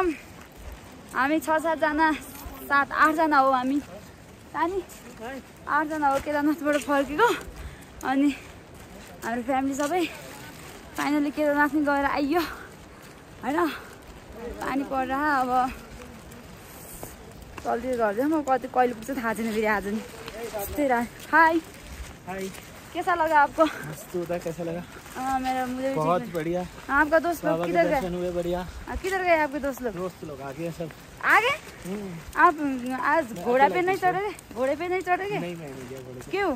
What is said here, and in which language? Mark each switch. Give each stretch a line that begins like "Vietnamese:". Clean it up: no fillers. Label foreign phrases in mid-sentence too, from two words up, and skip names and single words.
Nepali: हामी 6-7 जना 7-8 जना हो हामी सानी 8 जना हो केदारनाथबाट फर्केको। अनि हाम्रो फ्यामिली सबै फाइनली केदारनाथ नि गएर आइयो होइन। पानी परेर अब चल्दै गर्दै म कति कहिले पुग्छ थाहा छैन फेरि आज नि त्यस्तै
Hindi: हाई कैसा लगा आपको? कैसा लगा? मेरा मुझे बहुत बढ़िया। आपका दोस्त लोग किधर गए? बढ़िया। किधर गए आपके दोस्त लोग? दोस्त लोग आ गए सब। आ गए? आप आज घोड़ा पे नहीं चढ़ोगे? घोड़े पे नहीं चढ़ोगे? नहीं मैं नहीं गया घोड़े से। क्यों?